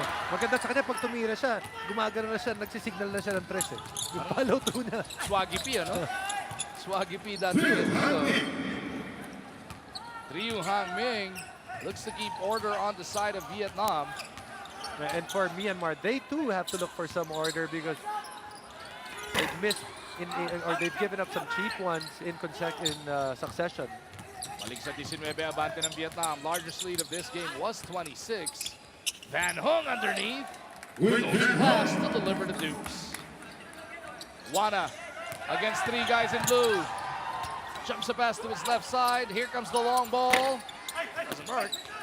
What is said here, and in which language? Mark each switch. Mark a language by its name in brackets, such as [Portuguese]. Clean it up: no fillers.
[Filipino] Maganda sa kanya pag tumira siya, gumagano na siya, nagsisignal na siya ng 3 eh. Yung follow through niya. [English] Swaggy P, ano? Swaggy P, that's it. So, Triu Hang Ming looks to keep order on the side of Vietnam. And for Myanmar, they too have to look for some order because they've missed or they've given up some cheap ones in succession. [Filipino] Balik sa 19, abante ng Vietnam. [English] Largest lead of this game was 26. Van Hung underneath. Goes pass to deliver the deuce. Wana against 3 guys in blue. Jumps the pass to his left side. Here comes the long ball. Doesn't work.